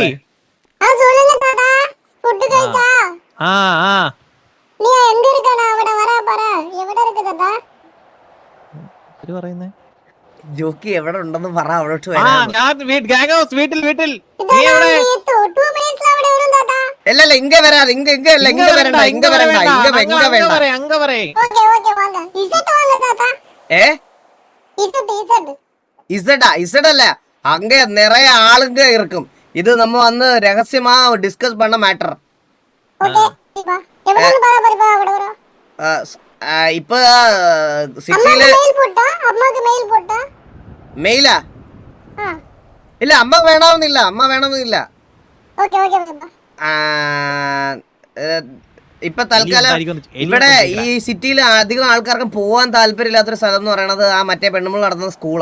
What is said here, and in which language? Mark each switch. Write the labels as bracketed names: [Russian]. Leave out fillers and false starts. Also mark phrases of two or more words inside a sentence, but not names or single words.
[Malayalam] ജോക്കി എവിടെ ഉണ്ടെന്ന് പറ, അവിടോട്ട് അല്ലല്ല ഇങ്ങ വരാതെ ഇങ്ങ വരണ്ട. [Tamil] ഇസഡല്ല அங்க நிறைய ஆளுங்க இருக்கும். இது நம்ம வந்து ரகசியமா டிஸ்கஸ் பண்ண மேட்டர். இப்ப சிட்டில മെയിലാ? [Malayalam] ഇല്ല, അമ്മ വേണമെന്നില്ല. ഇപ്പൊ തൽക്കാലം ഇവിടെ ഈ സിറ്റിയിൽ അധികം ആൾക്കാർക്ക് പോവാൻ താല്പര്യമില്ലാത്തൊരു സ്ഥലം എന്ന് പറയണത് ആ മറ്റേ പെണ്ണുമ്പോൾ നടന്ന സ്കൂളാ.